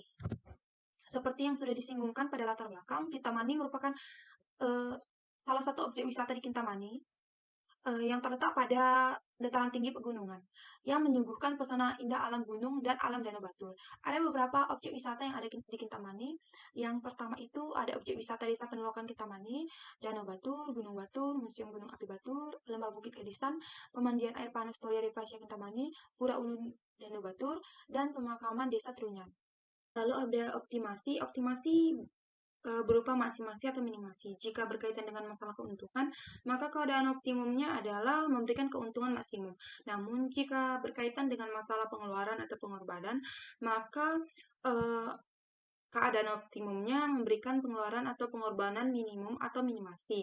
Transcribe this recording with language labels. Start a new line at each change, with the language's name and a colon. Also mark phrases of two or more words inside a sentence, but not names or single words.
Indonesian: Seperti yang sudah disinggungkan pada latar belakang, Kintamani merupakan salah satu objek wisata di Kintamani yang terletak pada dataran tinggi pegunungan yang menyuguhkan pesona indah alam gunung dan alam Danau Batur. Ada beberapa objek wisata yang ada di Kintamani. Yang pertama itu ada objek wisata Desa Penelokan Kintamani, Danau Batur, Gunung Batur, Museum Gunung Api Batur, Lembah Bukit Kadisan, Pemandian Air Panas Toya Depresya Kintamani, Pura Ulu Danau Batur, dan pemakaman Desa Trunyan. Lalu ada optimasi. Optimasi berupa maksimasi atau minimasi. Jika berkaitan dengan masalah keuntungan, maka keadaan optimumnya adalah memberikan keuntungan maksimum. Namun, jika berkaitan dengan masalah pengeluaran atau pengorbanan, maka keadaan optimumnya memberikan pengeluaran atau pengorbanan minimum atau minimasi.